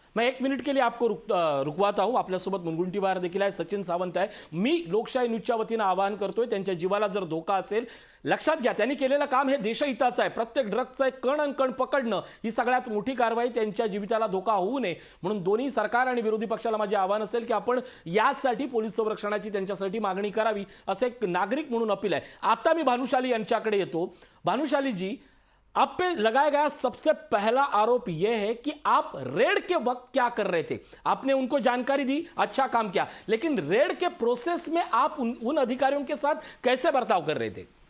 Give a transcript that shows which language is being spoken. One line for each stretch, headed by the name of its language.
Hindi: मैं 1 मिनिट के लिए आपको रुकवाता हूं।
Marathi: आपल्यासोबत मुनगुंटीवार देखील आहे, सचिन सावंत आहे। मी लोकशाही न्यूजच्या वतीनं आवाहन करतोय, त्यांच्या जीवाला जर धोका असेल, लक्षात घ्या त्यांनी केलेलं काम हे देशहिताचं आहे। प्रत्येक ड्रग्जचा एक कण अन कण पकडणं ही सगळ्यात मोठी कारवाई, त्यांच्या जीविताला धोका होऊ नये म्हणून दोन्ही सरकार आणि विरोधी पक्षाला माझे आवाहन असेल की आपण यासाठी पोलीस संरक्षणाची त्यांच्यासाठी मागणी करावी, असं एक नागरिक म्हणून अपील आहे। आता मी भानुशाली यांच्याकडे येतो।
Hindi: भानुशाली जी, आप पे लगाया गया सबसे पहला आरोप यह है कि आप रेड के वक्त क्या कर रहे थे। आपने उनको जानकारी दी, अच्छा काम किया, लेकिन रेड के प्रोसेस में आप उन अधिकारियों के साथ कैसे बर्ताव कर रहे थे?